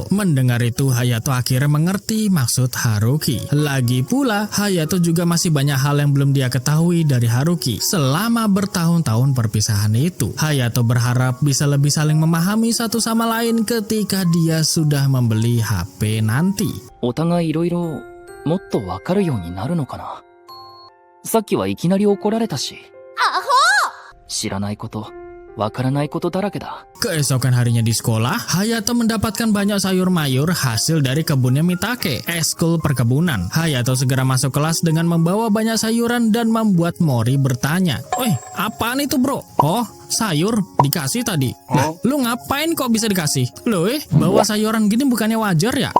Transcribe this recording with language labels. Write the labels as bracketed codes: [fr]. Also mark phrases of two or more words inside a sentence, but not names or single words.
[id] Mendengar itu Hayato akhirnya mengerti maksud Haruki. Lagi pula Hayato juga masih banyak hal yang belum dia ketahui dari Haruki. Selama bertahun-tahun perpisahan itu, Hayato berharap bisa lebih saling memahami satu sama lain ketika dia sudah membeli HP nanti. [ja] お互いいろいろもっとわかるようになるのかな。さっきはいきなり怒られたし。アホ知らないこと、わからないことだらけだ。 [id] Keesokan harinya di sekolah, Hayato mendapatkan banyak sayur mayur hasil dari kebunnya Mitake, eskul perkebunan. Hayato segera masuk kelas dengan membawa banyak sayuran dan membuat Mori bertanya, "Weh, apaan itu bro?" "Oh, sayur dikasih tadi." "Lah, lu ngapain kok bisa dikasih?" "Loh bawa sayuran gini bukannya wajar ya?"